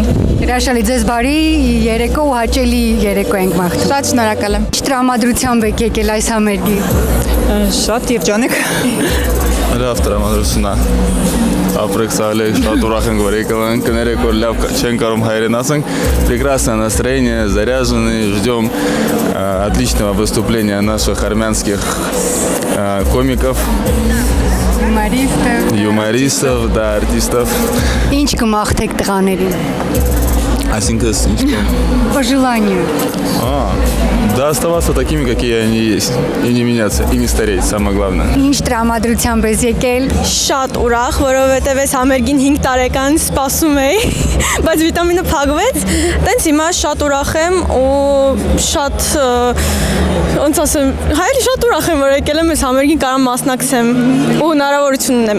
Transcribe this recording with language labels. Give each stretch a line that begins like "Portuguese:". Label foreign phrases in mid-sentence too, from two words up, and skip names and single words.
Armenian: Հրաշալի, ձեզ բարի երեկո ու հաճելի երեկո ենք մաղթում։ Շատ շնորհակալ եմ։ Ինչ տրամադրությամբ եք եկել այս համերգի։ Շատ երջանիկ։ Լավ տրամադրություն է։ Ապրեք սալեք, շատ ուրախ ենք, որ եկել ենք, կներեք, որ լավ չեն կարող հայերեն ասենք,
Russian: прекрасное настроение, заряженные, ждем отличного выступления наших армянских комиков, юмористов, да, артистов.
Armenian: Ինչ կմաղթեք տղաներին։ Այսինքն
Russian: Пожелания. Да оставаться такими, какие они есть, и не меняться, и не стареть, самое главное.
Armenian: Ինչ տրամադրությամբ ես եկել։ Շատ ուրախ, որովհետև այս համերգին 5 տարեկան սպասում էի, բայց վիտամինը փակվեց։ Տենց հիմա շատ ուրախ եմ ու շատ ոնց ասեմ, հայերի շատ ուրախ եմ, որ եկել եմ այս համերգին կարամ մասնակցեմ ու հնարավորություն ունեմ։